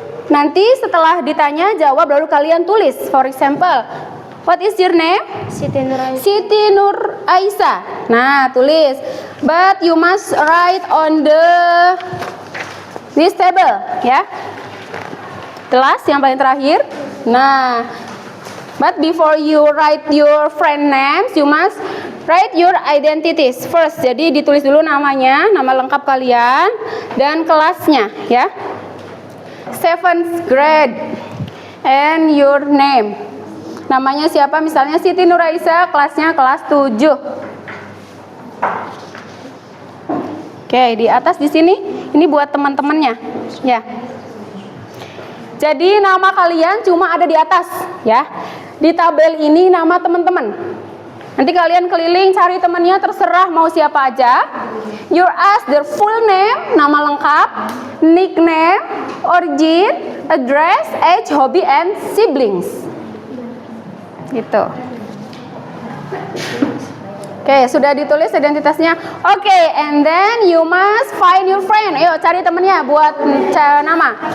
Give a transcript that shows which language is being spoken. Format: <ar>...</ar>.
<id>Nanti setelah ditanya jawab, lalu kalian tulis.</id> <en>For example, what is your name?</en> <id>Siti Nuraisa. Nah, tulis.</id> <en>But you must write on this table, ya.</en> <id>Kelas yang paling terakhir.</id> <en>Nah, but before you write your friend names, you must write your identities first.</en> <id>Jadi ditulis dulu namanya, nama lengkap kalian, dan kelasnya, ya.</id> <en>7th grade and your name.</en> <id>Namanya siapa? Misalnya Siti Nuraisa, kelasnya kelas 7. Oke, di atas di sini, ini buat teman-temannya, ya. Jadi nama kalian cuma ada di atas, ya. Di tabel ini nama teman-teman. Nanti kalian keliling cari temannya, terserah mau siapa aja.</id> <en>You ask their full name,</en> <id>nama lengkap,</id> <en>nickname, origin, address, age, hobby, and siblings. Gitu. Oke,</en> <id>sudah ditulis identitasnya.</id> <en>Oke, and then you must find your friend.</en> <id>Ayo cari temennya buat nama.</id>